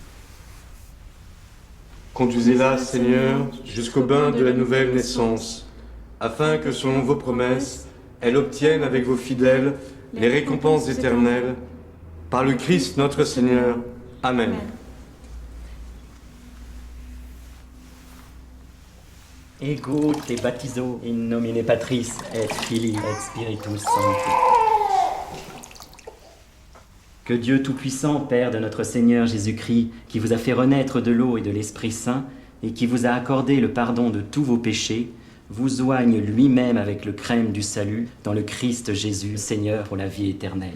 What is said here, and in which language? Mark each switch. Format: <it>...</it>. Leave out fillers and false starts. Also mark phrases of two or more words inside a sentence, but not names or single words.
<fr>Conduisez-la, Seigneur, jusqu'au bain de la nouvelle naissance, afin que, selon vos promesses, elle obtienne avec vos fidèles les récompenses éternelles. Par le Christ notre Seigneur. Amen.</fr> <la>Ego te baptizo in nomine Patris et Filii et Spiritus Sancti.</la> <fr>Que Dieu Tout-Puissant, Père de notre Seigneur Jésus-Christ, qui vous a fait renaître de l'eau et de l'Esprit Saint, et qui vous a accordé le pardon de tous vos péchés, vous oigne lui-même avec le crème du salut dans le Christ Jésus, Seigneur, pour la vie éternelle.</fr>